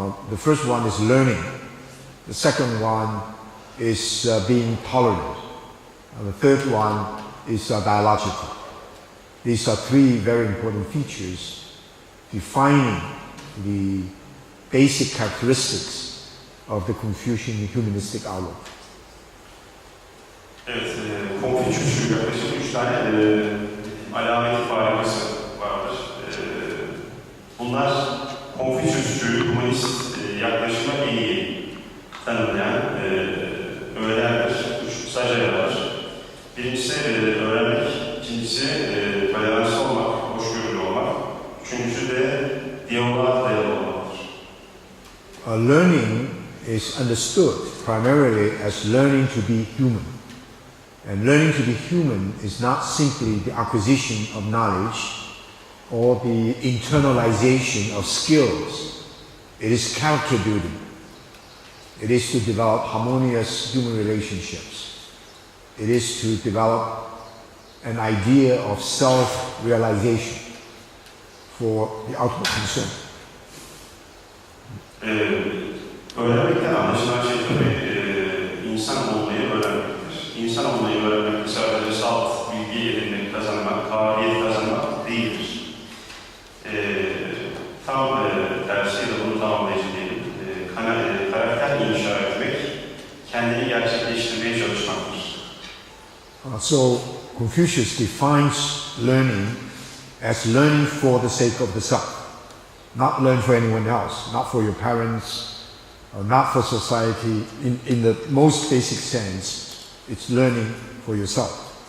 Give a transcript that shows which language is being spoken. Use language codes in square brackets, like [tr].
[en] The first one is learning. The second one is being tolerant. And the third one is dialogical. These are 3 very important features defining the basic characteristics of the Confucian humanistic outlook. [tr] Evet, Konfüçyüsçülük yaklaşık 3 tane alamet farikası vardır. Bunlar Konfüçyüsçü humanist yaklaşıma en iyi tanımlayan öğelerdir. Üç kısaca yer var. Birincisi öğrenmek, ikincisi toleranslı olmak, hoşgörülü olmak, üçüncüsü de diyaloğa dayalı olmaktır. [en] Learning is understood primarily as learning to be human. And learning to be human is not simply the acquisition of knowledge or the internalization of skills. It is character building. It is to develop harmonious human relationships. It is to develop an idea of self-realization for the ultimate concern. [tr] Öğrenmekten anlaşılan şey tabii insan olmayı öğrenmektir. İnsan olmayı öğrenmek sadece salt bilgi edinmek, kazanmak, kabiliyet kazanmak değildir. Tam tersiyle bunu tamamlayıcı diyelim. Karakter inşa etmek, kendini gerçekleştirmeye çalışmaktır. [en] So Confucius defines learning as learning for the sake of the self. Not learn for anyone else, not for your parents, or not for society. In the most basic sense, it's learning for yourself.